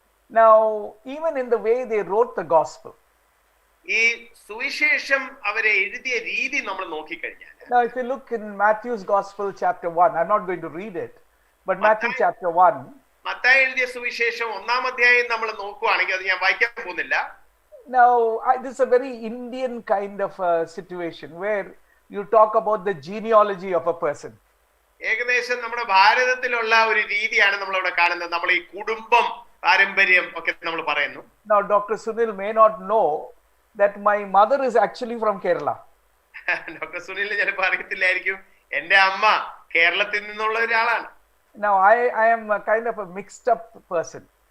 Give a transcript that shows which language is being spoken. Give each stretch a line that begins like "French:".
English: Now, even in the way they wrote the gospel,
Malayalam: ഈ സുവിശേഷം അവരെ എഴുതിയ രീതി നമ്മൾ നോക്കിക്കഴിഞ്ഞാൽ,
English: now if you look in Matthew's gospel chapter 1, I'm not going to read it, but Matthew chapter 1,
Malayalam: Mathai എഴുതിയ സുവിശേഷം 1-ാം അധ്യായം നമ്മൾ നോക്കുവാണെങ്കിൽ, അത് ഞാൻ വായിക്കാൻ പോകുന്നില്ല.
English: now this is a very Indian kind of a situation where you talk about the genealogy of a person.
Malayalam: ഏകദേശം നമ്മുടെ ഭാരതത്തിലുള്ള ഒരു രീതിയാണ് നമ്മളിവിടെ കാണുന്നത്. നമ്മൾ ഈ കുടുംബം പാരമ്പര്യം ഒക്കെ നമ്മൾ പറയുന്നു.
English: Now Dr. Sunil may not know that my mother is actually from Kerala.
Malayalam: Doctor Sunil ചിലപ്പോൾ അറിയത്തില്ലായിരിക്കും, എന്റെ അമ്മ കേരളത്തിൽ നിന്നുള്ള ഒരാളാണ്.
English: Now I am a kind of a mixed up person.